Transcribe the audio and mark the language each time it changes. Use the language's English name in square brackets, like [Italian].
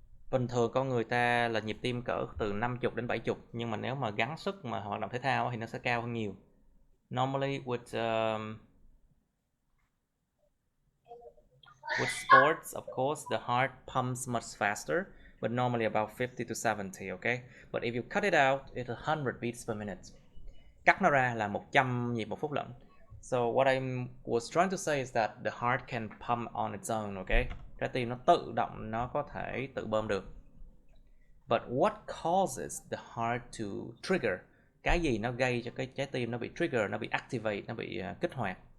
[Vietnamese] Bình thường con người ta là nhịp tim cỡ từ 50 đến 70, nhưng mà nếu mà gắng sức mà hoạt động thể thao thì nó sẽ cao hơn nhiều. [English] Normally with sports, of course, the heart pumps much faster, but normally about 50 to 70, okay? But if you cut it out, it's 100 beats per minute. [Vietnamese] Cắt nó ra là 100 nhịp một phút lận. [English] So what I was trying to say is that the heart can pump on its own, okay? [Vietnamese] Trái tim nó tự động, nó có thể tự bơm được. [English] But what causes the heart to trigger? [Vietnamese] Cái gì nó gây cho cái trái tim nó bị trigger, nó bị activate, nó bị kích hoạt?